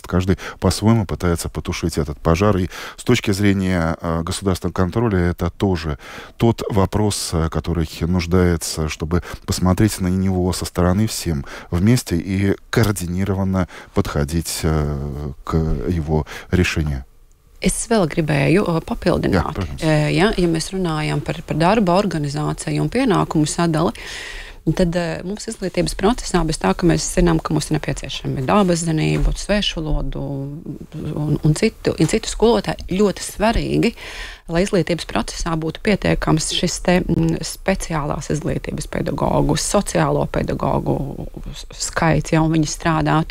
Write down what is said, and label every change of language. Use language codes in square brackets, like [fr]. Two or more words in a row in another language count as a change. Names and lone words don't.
[ru] Каждый по-своему пытается потушить этот пожар. И с точки зрения государственного контроля это тоже тот вопрос, который нуждается, чтобы посмотреть на него со стороны всем вместе и координированно подходить к его решению. [lv] Es vēl gribēju papildināt. Ja mēs runājam par darba organizāciju un pienākumu sadali, tad mums izglītības procesā bez tā, ka mēs zinām, ka mums ir nepieciešami dabaszinība, svešvalodu un citu skolotāju, ļoti svarīgi, lai izglītības procesā būtu pietiekams šis te speciālās izglītības pedagogu, sociālo pedagogu skaits, ja un viņi strādātu.